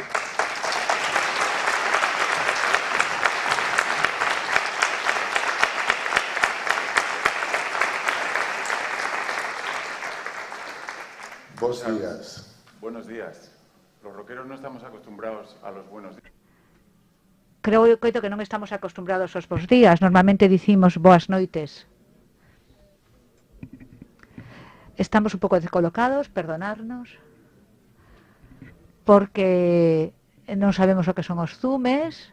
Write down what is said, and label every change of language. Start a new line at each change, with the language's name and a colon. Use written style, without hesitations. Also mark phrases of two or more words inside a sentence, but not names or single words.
Spanish: Buenos días. Buenos días. Los rockeros no estamos acostumbrados a los buenos días.
Galician: Creo que non estamos acostumbrados aos bons días. Normalmente dicimos boas noites. Estamos un pouco descolocados, perdonarnos, porque non sabemos o que son os zumes.